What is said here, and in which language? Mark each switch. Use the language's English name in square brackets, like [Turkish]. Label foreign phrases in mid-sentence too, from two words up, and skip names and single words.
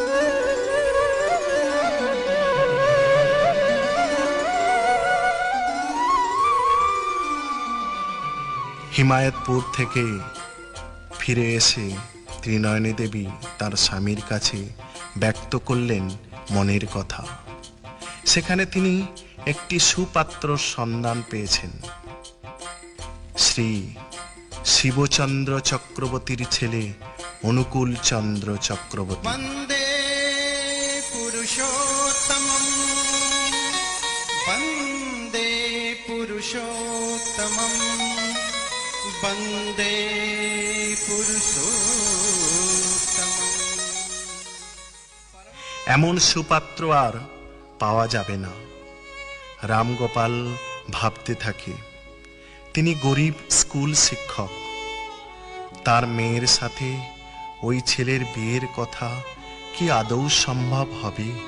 [Bangla] হিমায়তপুর থেকে ফিরে এসে ত্রিনয়নী দেবী তার স্বামীর কাছে ব্যক্ত করলেন মনের কথা। সেখানে তিনি একটি সুপাত্র সন্ধান পেয়েছেন। শ্রী শিবচন্দ্র চক্রবর্তীর ছেলে অনুকূল চন্দ্র চক্রবর্তী। [Sanskrit] वंदे पुरुषोत्तमं वंदे पुरुषोत्तमं वंदे पुरुषोत्तमं। [Bangla] এমন সুপাত্র আর পাওয়া যাবে না। রামগোপাল ভাবতে থাকে, তিনি গরিব স্কুল শিক্ষক, তার মেয়ের সাথে ওই ছেলের বিয়ের কথা কি আদৌ সম্ভব হবে?